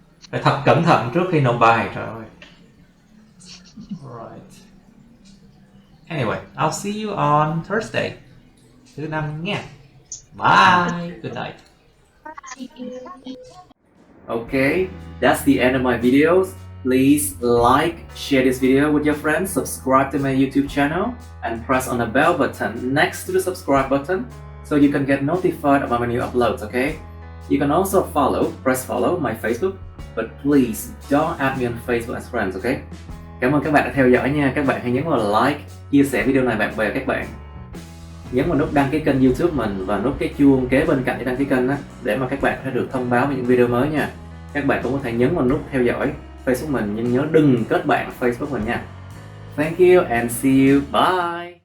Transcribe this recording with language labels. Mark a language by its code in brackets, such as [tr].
[vi] Phải thật cẩn thận trước khi nộp bài, trời ơi. [en] Alright. Anyway, I'll see you on Thursday. [vi] Thứ năm nha. [en] Bye. Good night. Okay, that's the end of my videos. Please like, share this video with your friends, subscribe to my YouTube channel, and press on the bell button next to the subscribe button so you can get notified about my new uploads, okay? You can also press follow my Facebook, but please don't add me on Facebook as friends, okay? [vi] Cảm ơn các bạn đã theo dõi nha. Các bạn hãy nhấn vào like, chia sẻ video này bạn bè các bạn. Nhấn vào nút đăng ký kênh YouTube mình và nút cái chuông kế bên cạnh để đăng ký kênh để mà các bạn sẽ được thông báo về những video mới nha. Các bạn cũng có thể nhấn vào nút theo dõi Facebook mình nhưng nhớ đừng kết bạn Facebook mình nha. [en] Thank you and see you. Bye.